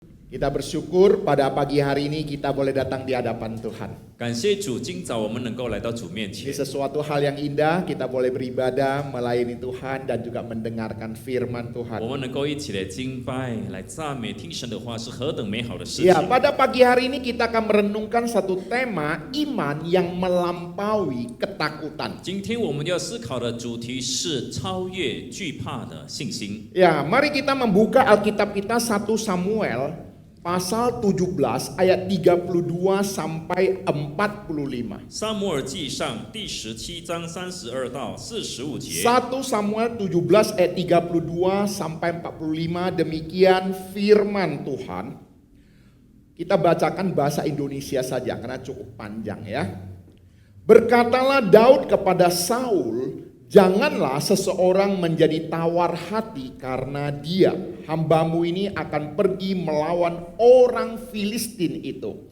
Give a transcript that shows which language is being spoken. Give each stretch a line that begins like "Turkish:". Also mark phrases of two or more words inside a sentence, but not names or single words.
Indonesian: Kita bersyukur pada pagi hari ini kita boleh datang di hadapan Tuhan.
Chinese: 感谢主，今早我们能够来到主面
Indonesian: Ini
Chinese: 前，
Indonesian: sesuatu hal yang indah, kita boleh beribadah, melayani Tuhan dan juga mendengarkan firman
Chinese: 我
Indonesian: Tuhan.
Chinese: 们能够一起来敬拜、来赞美、听神的话，是何等美好的事
Indonesian: Ya,
Chinese: 情。
Indonesian: pada pagi hari ini kita akan merenungkan satu tema iman yang melampaui ketakutan.
Chinese: 今天我们要思考的主题是超越惧怕的信心。
Indonesian: Ya, mari kita membuka Alkitab kita 1 Samuel pasal 17 ayat 32 sampai 45.
Chinese: 撒母耳记上第17章32到45节。
Indonesian: 1 Samuel 17 ayat 32 sampai 45, demikian firman Tuhan. Kita bacakan bahasa Indonesia saja karena cukup panjang ya. Berkatalah Daud kepada Saul, janganlah seseorang menjadi tawar hati karena dia, hambamu ini akan pergi melawan orang Filistin itu.